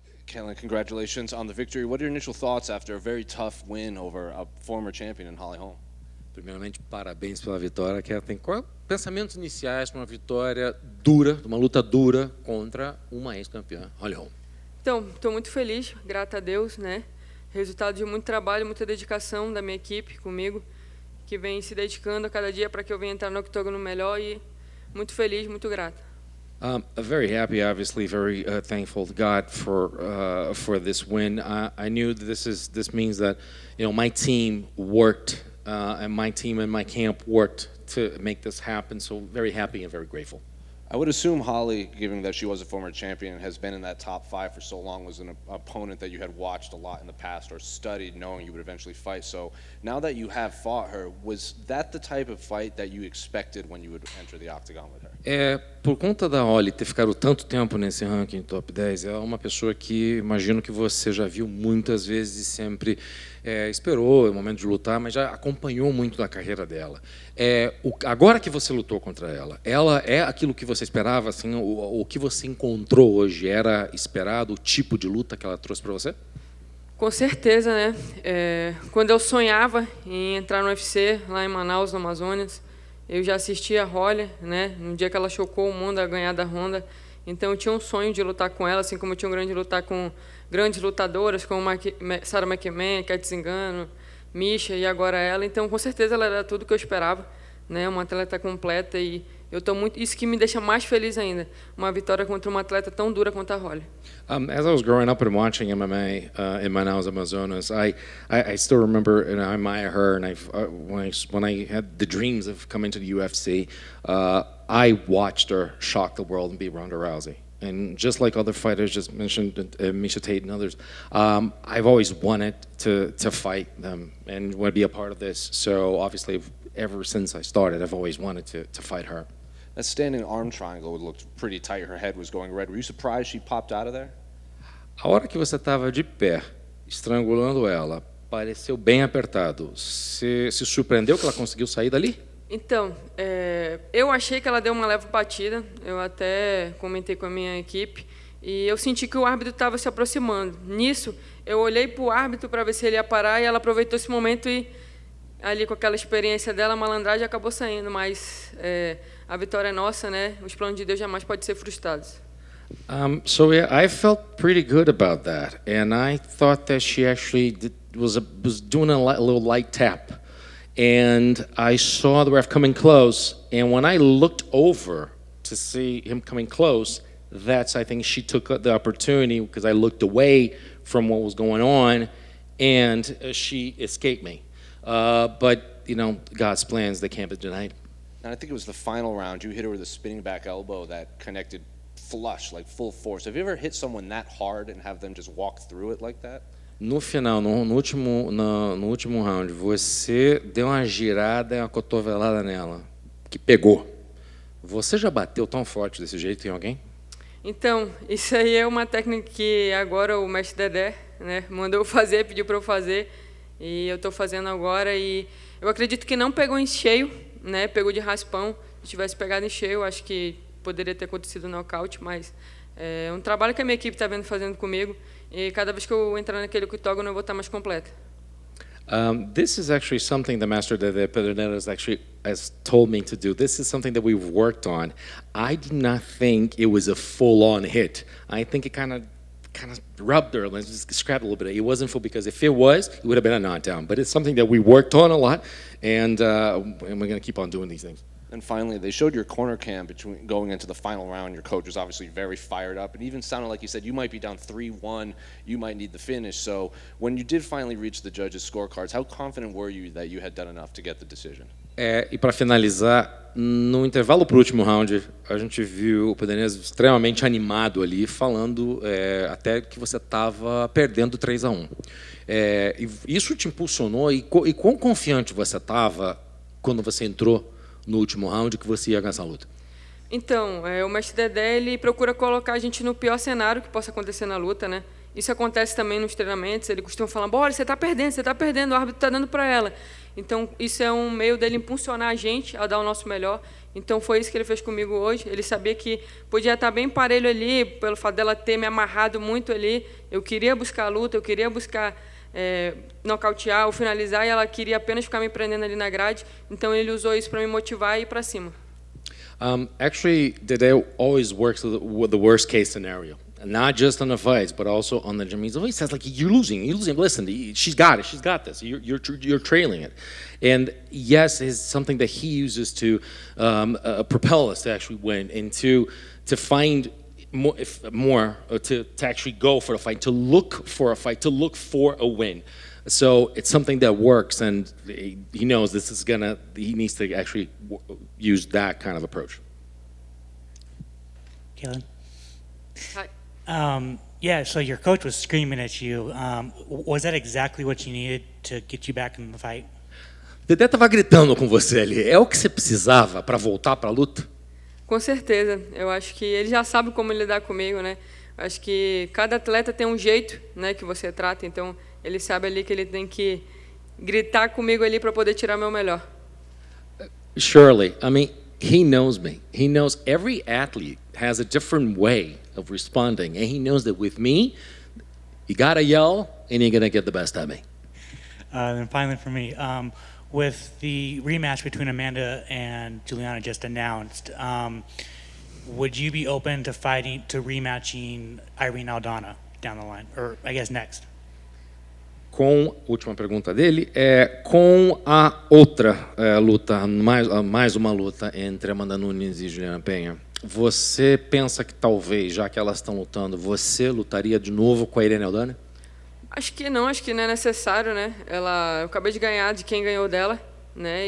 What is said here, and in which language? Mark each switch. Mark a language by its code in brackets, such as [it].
[en] Ketlen, congratulations on the victory. What are your initial thoughts after a very tough win over a former champion in Holly Holm? [pt] Primeiramente, parabéns pela vitória, Ketlen. Qual pensamentos iniciais para uma vitória dura, uma luta dura contra uma ex-campeã, Holly Holm? Então, estou muito feliz, graças a Deus, né? Resultado de muito trabalho, muita dedicação da minha equipe comigo, que vem se dedicando a cada dia para que eu venha entrar no octógono melhor e muito feliz, muito grata. [en] Very happy, obviously, very thankful to God for this win. I knew that this means that my team worked and my team and my camp worked to make this happen. So very happy and very grateful. I would assume Holly, given that she was a former champion and has been in that top 5 for so long, was an opponent that you had watched a lot in the past or studied knowing you would eventually fight. So now that you have fought her, was that the type of fight that you expected when you would enter the octagon with her? [pt] Por conta da Holly ter ficado tanto tempo nesse ranking top 10, é uma pessoa que imagino que você já viu muitas vezes e sempre esperou o momento de lutar, mas já acompanhou muito da carreira dela. Agora que você lutou contra ela é aquilo que você esperava? Assim, o que você encontrou hoje era esperado, o tipo de luta que ela trouxe para você? Com certeza, né? Quando eu sonhava em entrar no UFC, lá em Manaus, no Amazonas, eu já assistia a Holly, né? No dia que ela chocou o mundo a ganhar da Honda. Então eu tinha um sonho de lutar com ela, assim como eu tinha um grande de lutar com grandes lutadoras, como Sarah McMahon, Kat Zingano, Misha e agora ela. Então com certeza ela era tudo que eu esperava, né? Uma atleta completa e eu estou muito, isso que me deixa mais feliz ainda, uma vitória contra uma atleta tão dura quanto a Holly. [en] As I was growing up and watching MMA in Manaus, Amazonas, I still remember, and I admire her. And when I had the dreams of coming to the UFC, I watched her shock the world and beat Ronda Rousey. And just like other fighters just mentioned, Miesha Tate and others, I've always wanted to fight them and want to be a part of this. So obviously, ever since I started, I've always wanted to fight her. That standing arm triangle looked pretty tight. Her head was going red. Were you surprised she popped out of there? [pt] A hora que você estava de pé, estrangulando ela, pareceu bem apertado. Você se surpreendeu que ela conseguiu sair dali? Então, eu achei que ela deu uma leve batida. Eu até comentei com a minha equipe e eu senti que o árbitro estava se aproximando. Nisso, eu olhei para o árbitro para ver se ele ia parar e ela aproveitou esse momento e ali com aquela experiência dela, a malandragem acabou saindo, mas a vitória é nossa, né? Os planos de Deus jamais podem ser frustrados. [en] So yeah, I felt pretty good about that, and I thought that she actually was doing a little light tap, and I saw the ref coming close, and when I looked over to see him coming close, I think she took the opportunity because I looked away from what was going on, and she escaped me. But God's plans, they can't be denied. And I think it was the final round. You hit her with a spinning back elbow that connected flush, like full force. Have you ever hit someone that hard and have them just walk through it like that? [pt] No final, no último round, você deu uma girada e uma cotovelada nela, que pegou. Você já bateu tão forte desse jeito em alguém? Então, isso aí é uma técnica que agora o mestre Dedé, né, mandou eu fazer, pediu para eu fazer. E eu estou fazendo agora e eu acredito que não pegou em cheio, né? Pegou de raspão. Se tivesse pegado em cheio, acho que poderia ter acontecido nocaute, mas é um trabalho que a minha equipe está fazendo comigo e cada vez que eu entrar naquele octógono eu vou estar mais completa. [en] This is actually something the master Dede Pederneiras actually has told me to do. This is something that we've worked on. I did not think it was a full-on hit. I think it kind of rubbed her, let's just scrap a little bit. It wasn't full because if it was, it would have been a knockdown. But it's something that we worked on a lot, and we're going to keep on doing these things. And finally, they showed your corner cam going into the final round. Your coach was obviously very fired up. It even sounded like he said you might be down 3-1, you might need the finish. So when you did finally reach the judges' scorecards, how confident were you that you had done enough to get the decision? [pt] E para finalizar, no intervalo para o último round, a gente viu o Pederneiras extremamente animado ali, falando até que você estava perdendo 3-1. Isso te impulsionou e quão confiante você estava quando você entrou no último round que você ia ganhar essa luta? Então, o mestre Dedé ele procura colocar a gente no pior cenário que possa acontecer na luta, né? Isso acontece também nos treinamentos. Ele costuma falar: "Bora, você está perdendo, o árbitro está dando para ela". Então, isso é um meio dele impulsionar a gente a dar o nosso melhor. Então foi isso que ele fez comigo hoje. Ele sabia que podia estar bem parelho ali, pelo fato dela ter me amarrado muito ali. Eu queria buscar a luta, eu queria buscar nocautear ou finalizar, e ela queria apenas ficar me prendendo ali na grade. Então ele usou isso para me motivar e ir para cima. [en] Actually, Dede always works with the worst case scenario. Not just on the fights, but also on the gym. He always says, like, you're losing. Listen, she's got it. She's got this. You're trailing it. And yes, it's something that he uses to propel us to actually win and to find more to actually go for a fight, to look for a fight, to look for a win. So it's something that works, and he knows he needs to actually use that kind of approach. Ketlen? Hi. Yeah, so your coach was screaming at you. Was that exactly what you needed to get you back in the fight? [pt] Dedé estava gritando com você ali. É o que você precisava para voltar para a luta? Com certeza. Eu acho que ele já sabe como lidar comigo, né? Eu acho que cada atleta tem um jeito, né, que você trata. Então, ele sabe ali que ele tem que gritar comigo ali para poder tirar meu melhor. [en] Surely. I mean, he knows me. He knows every athlete has a different way of responding. And he knows that with me, you got to yell and you're going to get the best of me. And finally for me, with the rematch between Amanda and Juliana just announced, would you be open to rematching Irene Aldana down the line, or I guess next? [pt] Última pergunta dele, com a outra luta, mais uma luta entre Amanda Nunes e Juliana Penha, você pensa que talvez, já que elas estão lutando, você lutaria de novo com a Irene Aldana? Acho que não é necessário, né? Eu acabei de ganhar de quem ganhou dela, né?